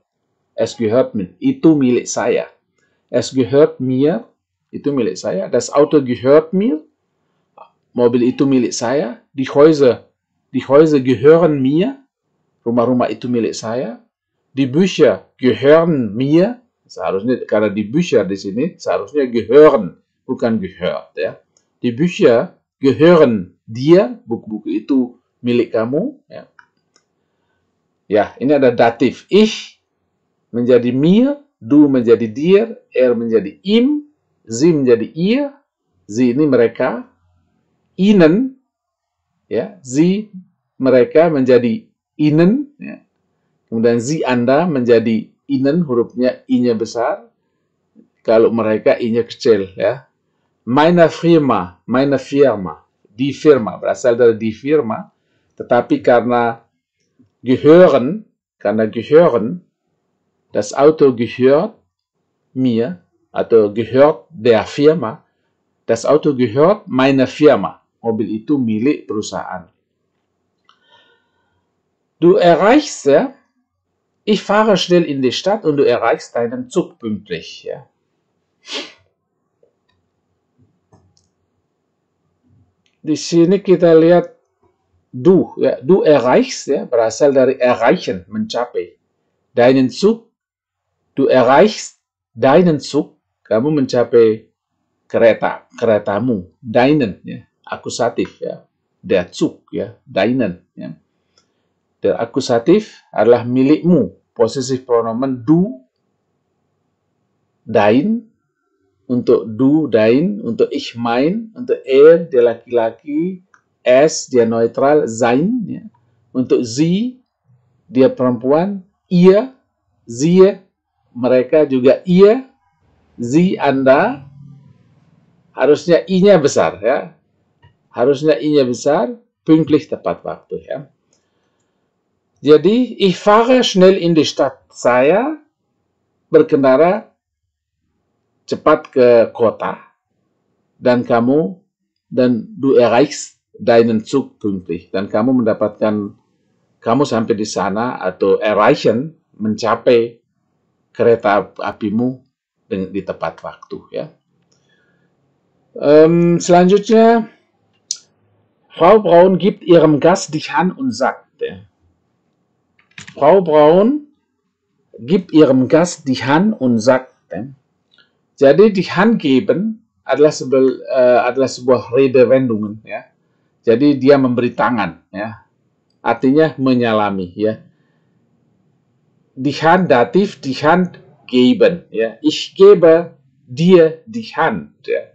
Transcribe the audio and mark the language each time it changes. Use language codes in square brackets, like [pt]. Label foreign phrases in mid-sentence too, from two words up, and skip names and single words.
[de] Es gehört mir, [id] itu milik saya. [de] Es gehört mir, [id] itu milik saya. [de] Das Auto gehört mir, [id] mobil itu milik saya. [de] Die Häuser gehören mir, [id] rumah-rumah itu milik saya. [de] Die Bücher gehören mir, [id] seharusnya karena [de] die Bücher [id] di sini seharusnya gehören, bukan gehört, ya. [de] Die Bücher gehören dir, [id] buku-buku itu milik kamu, ya. Ya, ini ada datif. Ich menjadi mir, du menjadi dir, er menjadi ihm, sie menjadi ihr, sie ini mereka, ihnen, ya, sie mereka menjadi ihnen, ya. Kemudian sie Anda menjadi ihnen, hurufnya i-nya besar, kalau mereka i-nya kecil, ya. [de] Meine Firma, die Firma [id] berasal dari [de] die Firma, [id] tetapi karena [de] gehören, das Auto gehört mir atau gehört der Firma, das Auto gehört meiner Firma. [id] Mobil itu milik perusahaan. [de] Du erreichst, ja, ich fahre schnell in die Stadt und du erreichst deinen Zug pünktlich. Ja. [id] Di sini kita lihat du, ya, [de] du erreichst, [id] ya, berasal dari erreichen, mencapai. [de] Deinen Zug, du erreichst deinen Zug, [id] kamu mencapai keretamu. Deinen, ya, akusatif, ya. [de] Der Zug, ya, deinen, ya. [id] Der akusatif adalah milikmu. [de] Possessive pronomen du, dein, untuk du, dein, untuk ich, mein, [id] untuk er, dia laki-laki, es, dia neutral, sein, ya. Untuk sie, dia perempuan, [de] ihr, sie, [id] mereka juga [de] ihr, sie, [id] Anda, harusnya i-nya besar, ya. Harusnya i-nya besar, pünktlich, tepat waktu, ya. Jadi, [de] ich fahre schnell in die Stadt. [id] Saya berkendara cepat ke kota, dan [de] du erreichst deinen Zug pünktlich, [id] dan kamu mendapatkan, kamu sampai di sana, atau erreichen, mencapai kereta apimu di tepat waktu, ya. Selanjutnya, [de] Frau Braun gibt ihrem Gast die Hand und sagt, ya. Frau Braun gibt ihrem Gast die Hand und sagt, [id] ya. Jadi [de] die Hand geben [id] adalah sebuah Redewendungen, ya. Jadi dia memberi tangan, ya. Artinya menyalami, ya. [de] Die Hand dativ, die Hand geben, ya. Ich gebe dir die Hand, ya.